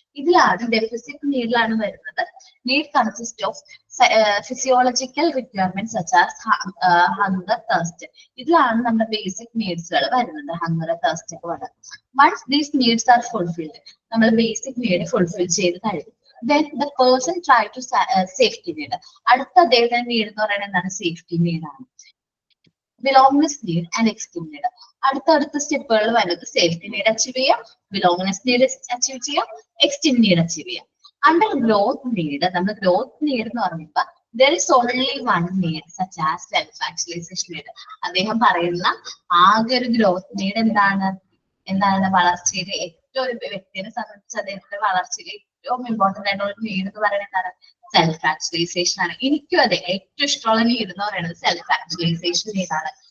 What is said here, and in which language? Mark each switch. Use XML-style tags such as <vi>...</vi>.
<ml>ഇതിലാണ് ഡെഫിസിറ്റ് നീഡിലാണ് വരുന്നത്.</ml> <en>Need consist of physiological requirement such as hunger thirst.</en> <ml>ഇതിലാണ് നമ്മുടെ ബേസിക് നീഡ്സുകൾ വരുന്നത്, ഹങ്കർ തേഴ്സ്റ്റ് ഒക്കെ വരുന്നത്.</ml> <en>once these needs are fulfilled,</en> <ml>നമ്മൾ ബേസിക് നീഡ് ഫുൾഫിൽ ചെയ്ത് കഴിയും.</ml> <en>Then the person try to safety need.</en> <ml>അടുത്ത അദ്ദേഹത്തിന്റെ നീഡ് എന്ന് പറയുന്നത് എന്താണ്, സേഫ്റ്റി നീഡ് ആണ്. ബിലോങ്നെസ് നീഡ് ആൻഡ് എക്സ്റ്റീം നീഡ്. അടുത്തടുത്ത സ്റ്റെപ്പുകൾ വരുന്നത് സേഫ്റ്റി നീഡ് അച്ചീവ് ചെയ്യാം, ബിലോങ്നെസ് നീഡ് അച്ചീവ് ചെയ്യാം, എക്സ്റ്റീം നീഡ് അച്ചീവ് ചെയ്യാം.</ml> <en>under growth need,</en> <ml>നമ്മൾ ഗ്രോത്ത് നീഡ് എന്ന് പറയുമ്പോൾ</ml> <en>there is only one need such as self-actualization need.</en> <ml>അദ്ദേഹം പറയുന്ന ആകെ ഒരു ഗ്രോത്ത് നീഡ് എന്താണ് വളർച്ചയിലെ ഏറ്റവും ഒരു വ്യക്തിയെ സംബന്ധിച്ച് അദ്ദേഹത്തിന്റെ വളർച്ചയിലെ ഏറ്റവും ഇമ്പോർട്ടന്റ് ആയിട്ടുള്ള ഒരു നീഡ് എന്ന് പറയുന്നത് എന്താണ്, സെൽഫ് ആക്ച്വലൈസേഷൻ ആണ്. എനിക്കും അതെ ഏറ്റവും ഇഷ്ടമുള്ള നീഡ് എന്ന് പറയുന്നത് സെൽഫ് ആക്ച്വലൈസേഷൻ നീഡാണ്.</ml>